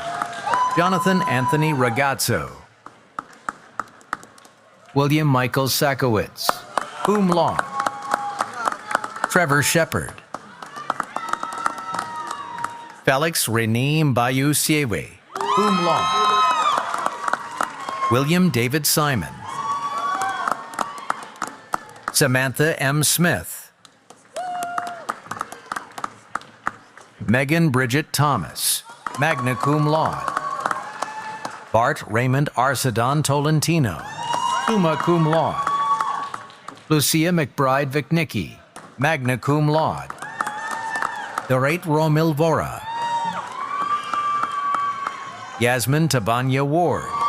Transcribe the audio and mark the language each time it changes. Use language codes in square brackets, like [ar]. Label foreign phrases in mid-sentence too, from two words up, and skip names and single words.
[en] Jonathan Anthony Ragazzo. William Michael Sakowitz, [la] cum laude. [en] Trevor Shepard. Felix René Mbayu Siewe, [la] cum laude. [en] William David Simon. Samantha M. Smith. Megan Bridget Thomas, [la] magna cum laude. [en] Bart Raymond Arsadan Tolentino, [la] summa cum laude. [en] Lucia McBride Vicnicki, [la] magna cum laude. [en] Dorate Romil Vora. Yasmin Tabanya Ward.